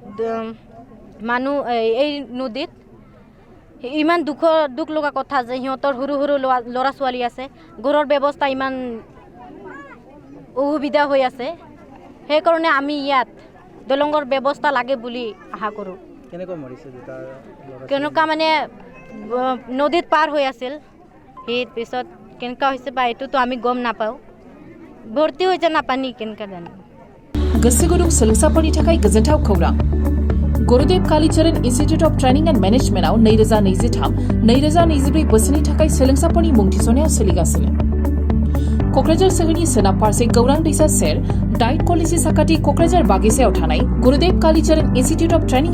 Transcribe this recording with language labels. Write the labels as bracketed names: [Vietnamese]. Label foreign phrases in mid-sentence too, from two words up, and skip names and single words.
[Assamese] এই নদীত ইমান দুখ লগা কথা যে সিহঁতৰ সৰু ল'ৰা ছোৱালী আছে ঘৰৰ ব্যৱস্থা ইমান অসুবিধা হৈ আছে সেইকাৰণে আমি ইয়াত দলঙৰ ব্যৱস্থা লাগে বুলি আশা কৰোঁ কেনেকুৱা মানে নদীত পাৰ হৈ আছিল সেই পিছত কেনেকুৱা হৈছে বা এইটোতো আমি গম নাপাওঁ ভৰ্তি হৈছে নাপানি কেনেকুৱা জানো [Bodo] गोसो गुदुं सोलोंसाफोरनि थाखाय गोजोनथाव खौरां गुरुदेव कालीचरण इन्स्टिट्यूट अफ ट्रेनिंग एंड मेनेजमेन्टआव 2023-2024 बोसोरनि थाखाय सोलोंसाफोरनि मुं थिसननाया सोलिगासिनो क'क्राझार सोहोरनि सोनाब फारसे गौरां दैसा सेर डाइट कलेजनि साखाथि क'क्राझार बागिसायाव थानाय गुरुदेव कालीचरण इन्स्टिट्यूट अफ ट्रेनिंग